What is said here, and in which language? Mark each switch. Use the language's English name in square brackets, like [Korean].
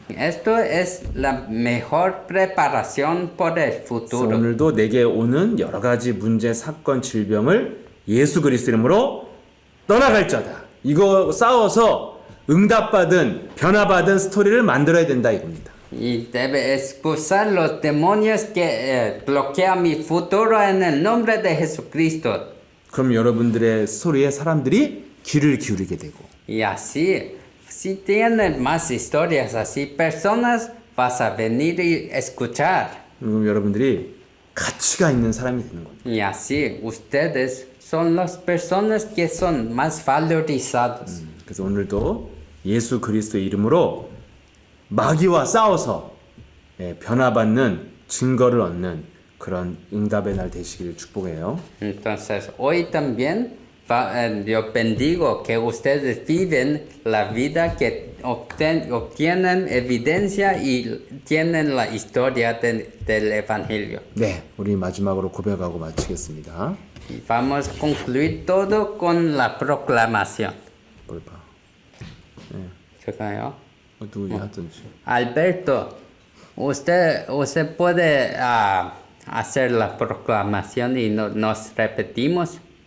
[Spanish] Esto es la mejor preparación por el [Korean] 그래서 [Spanish] futuro. [Korean] 오늘도 내게 오는 여러 가지 문제, 사건, 질병을 예수 그리스도 이름으로 떠나갈자다. 이거 싸워서 응답받은, 변화받은 스토리를 만들어야 된다 이겁니다. [Spanish] Y debe expulsar los demonios que bloquean mi futuro en el nombre de Jesucristo. [Korean] 그럼 여러분들의 스토리에 사람들이 귀를 기울이게 되고 [Spanish] Y así, si tienen más historias así, personas vas a venir y escuchar. [Korean] 그럼 여러분들이 가치가 있는 사람이 되는 겁니다. [Spanish] Y así, ustedes son las personas que son más valorizados. [Korean] 그래서 오늘도 예수 그리스도의 이름으로 마귀와 싸워서 변화받는 증거를 얻는 그런 응답의 날 되시기를 축복해요. [Spanish] Entonces, hoy también yo bendigo que ustedes viven la vida que obtienen evidencia y tienen la historia del Evangelio. [Korean] 네, 우리 마지막으로 고백하고 마치겠습니다. [Spanish] Y vamos a concluir todo con la proclamación. [Korean] 뭘 봐? ¿Checayo? 누구이 하든지. [Spanish] Alberto, usted puede hacer la proclamación y nos repetimos.